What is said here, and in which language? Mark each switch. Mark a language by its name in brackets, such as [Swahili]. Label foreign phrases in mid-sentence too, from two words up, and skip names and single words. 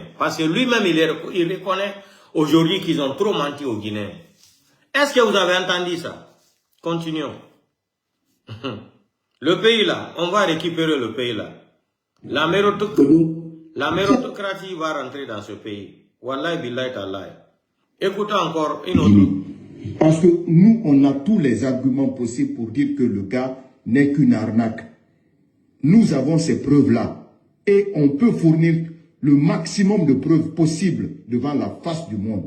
[French] Parce que lui-même, il reconnaît aujourd'hui qu'ils ont trop menti aux Guinéens. Est-ce que vous avez entendu ça? Continuons. Le pays là, on va récupérer le pays là. La méritocratie va rentrer dans ce pays. [Arabic] Wallahi billahi tallahi. [French] Écoutez encore une autre. Parce que nous, on a tous les arguments possibles pour dire que le gars n'est qu'une arnaque. Nous avons ces preuves-là. Et on peut fournir le maximum de preuves possibles devant la face du monde.